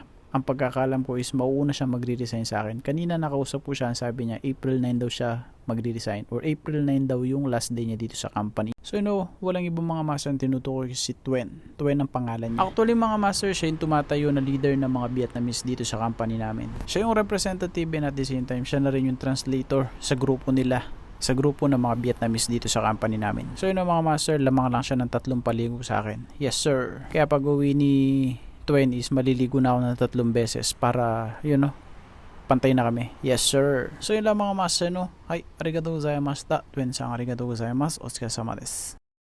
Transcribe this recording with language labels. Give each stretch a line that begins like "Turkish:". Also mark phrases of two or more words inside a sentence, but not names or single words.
Filipino: Ang pagkakalam ko is mauuna siya magre-resign sa akin. Kanina nakausap ko siya, sabi niya April 9 daw siya magre-resign or April 9 daw yung
English: last day
Filipino: niya dito sa company. So walang ibang mga master ang tinutukoy si Tuen. Tuen ang pangalan niya. Actually mga master, siya yung tumatayo na leader ng mga Vietnamese dito sa company namin. Siya yung representative and
English: at the same time
Filipino: siya na rin yung translator sa grupo nila, sa grupo ng mga Vietnamese dito sa company namin. So mga master, lamang lang siya ng 3 paligo sa akin.
English: Yes sir.
Filipino: Kaya pag uwi ni Twen is maliligo na ako ng 3 beses para pantay na kami.
English: Yes sir.
Filipino: So yun lang mga master no.
Japanese: はい、ありがとうございました. Twen-san ありがとうございます。お疲れ様です.